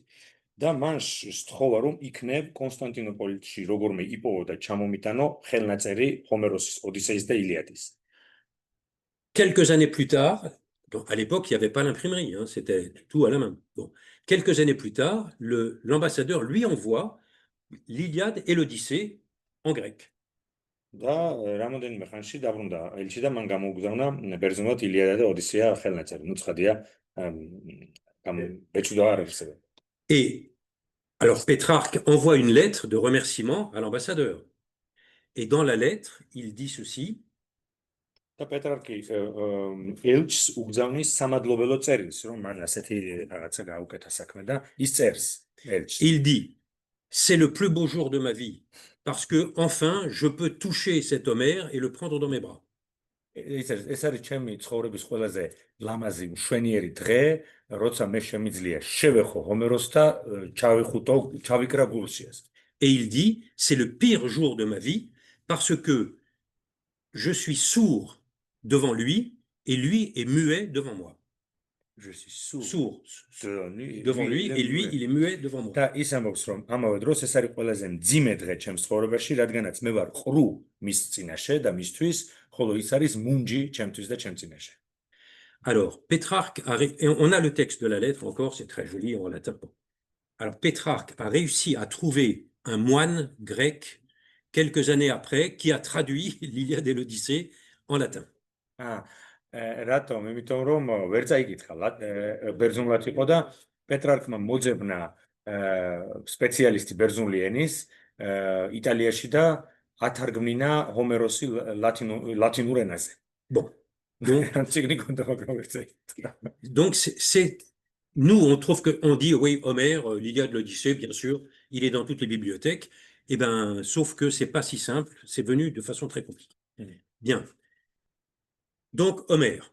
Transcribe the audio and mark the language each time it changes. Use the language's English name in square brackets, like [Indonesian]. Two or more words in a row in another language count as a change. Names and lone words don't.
[Georgian] და მან სთხოვა, რომ იქნებ კონსტანტინოპოლში როგორმე იპოვო და ჩამომიტანო ხელნაწერი ჰომეროსის ოდისეის და ილიადის. [French] Quelques années plus tard, donc à l'époque, il n'y avait pas l'imprimerie, hein, c'était tout à la main. Bon. Quelques années plus tard, l'ambassadeur lui envoie l'Iliade et l'Odyssée en grec. [Georgian] და რამოდენიმე ხანში დაბრუნდა ელჩი და მან გამოუგზავნა ბერძნულად ილიადა და ოდისეა ხელნაწერი. ნუ ცხადია, ბეჭვდა არ არსებობდა. [French] Et alors Pétrarque envoie une lettre de remerciement à l'ambassadeur. Et dans la lettre, il dit ceci. [Georgian] და პეტრარკი ელჩს უგზავნის სამადლობელო წერილს, რომ მან ასეთი რაღაცა გაუკეთა საქმე და ის წერს ელჩს. [French] Il dit, c'est le plus beau jour de ma vie, parce que enfin je peux toucher cet Homère et le prendre dans mes bras. [Georgian] ეს არის ჩემი ცხოვრების ყველაზე ლამაზი მშვენიერი დღე, როცა მე შემიძლია შევეხო ჰომეროს და ჩავიკრა გულსიას. [French] Et il dit, c'est le pire jour de ma vie, parce que je suis sourd devant lui et lui est muet devant moi. Je suis sourd devant lui et lui il est muet devant moi. [Georgian] და ის ამბობს, რომ ამავე დროს ეს არის ყველაზე მძიმე დღე ჩემს ცხოვრებაში, რადგანაც მე ვარ ყრუ მის წინაშე და მისთვის, ხოლო ის არის მუნჯი ჩემთვის და ჩემ წინაშე. [French] Alors, Pétrarque on a le texte de la lettre encore, c'est très joli en latin. Alors, Pétrarque a réussi à trouver un moine grec quelques années après qui a traduit l'Iliade et l'Odyssée en latin. [Georgian] რატომ? იმიტომ რომ ვერ წაიკითხა ბერძნულად იყო და პეტრარკმა მოძებნა სპეციალისტი ბერძნული ენის იტალიაში და ათარგმნინა ჰომეროსი ლათინურ ენაზე. [French] Bon. Donc, nous, on trouve on dit, oui, Homère, l'Iliade, l'Odyssée, bien sûr, il est dans toutes les bibliothèques. Eh ben, sauf que c'est pas si simple, c'est venu de façon très compliquée. Bien. Donc, Homère.